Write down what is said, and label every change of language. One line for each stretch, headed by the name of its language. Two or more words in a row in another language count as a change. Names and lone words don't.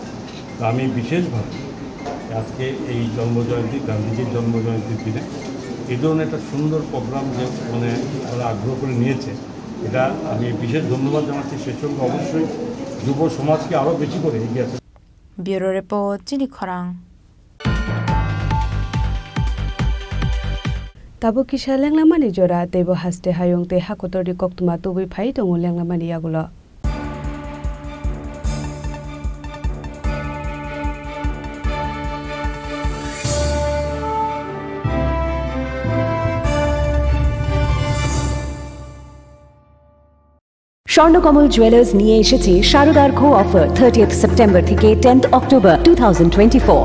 Bangla: তো আমি বিশেষভাবে আজকে এই জন্মজয়ন্তী, গান্ধীজির জন্মজয়ন্তীর দিনে এই ধরনের একটা সুন্দর প্রোগ্রাম যে মানে ওরা আগ্রহ করে নিয়েছে, এটা আমি বিশেষ ধন্যবাদ জানাচ্ছি। সেই সঙ্গে অবশ্যই যুব সমাজকে আরও বেশি করে এগিয়ে আসে।
English: bureau report,
Bangla: চিনি খরাং।
Kok Borok: Tabo kisha lenglamani jora tebo haste hayong te hakotori koktuma tubi phai tongo lenglamani yagulo.
Bangla: স্বর্ণকমল জুয়েলার্স নিয়ে এসেছে শারদার্ঘ অফার 30th সেপ্টেম্বর থেকে 10th অক্টোবর 2024।